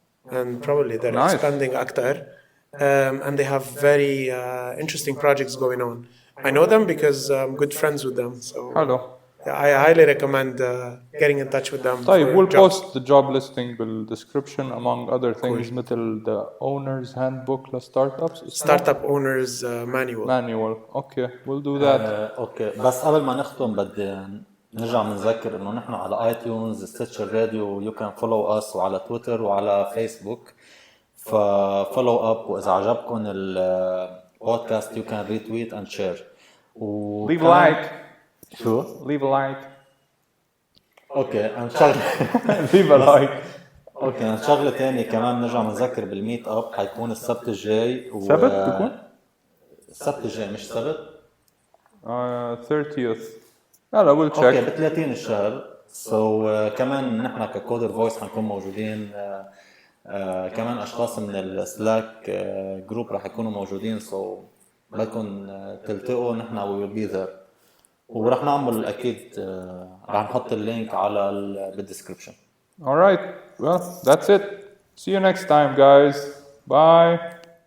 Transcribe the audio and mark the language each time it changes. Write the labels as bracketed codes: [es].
[en] And probably they're expanding [ar] أكثر. [en] And they have very interesting projects going on. I know them because I'm good friends with them. So I highly recommend getting in touch with them. [ar] طيب [en] we'll post the job listing بالdescription among other things [ar] مثل [en] the owner's handbook لstartups. Startup owners manual. Okay, we'll do that. [ar] اوكي بس قبل ما نختم بدي نرجع نذكر انه نحن على ايتونز, ستيتشر راديو, [en] you can follow us [ar] وعلى تويتر وعلى فيسبوك. [en] فfollow up [ar] واذا عجبكم البودكاست [en] you can retweet and share. leave a like. [ar] شو؟ [en] leave a like. [ar] اوكي انشغل. [en] leave a like. [ar] اوكي شغله ثانيه كمان نرجع نذكر بالميت اب حيكون السبت الجاي. سبت بيكون؟ السبت الجاي مش سبت؟ [en] 30th. [ar] لا [en] we'll check. [ar] اوكي ب 30 الشهر. كمان نحن ككودر فويس حنكون موجودين. كمان اشخاص من السلاك جروب راح يكونوا موجودين. بدكم تلتقوا نحن [en] we will be there. [ar] ورح نعمل اكيد رح نحط اللينك على بالديسكربشن. [en] All right, well, that's it. See you next time, guys. Bye.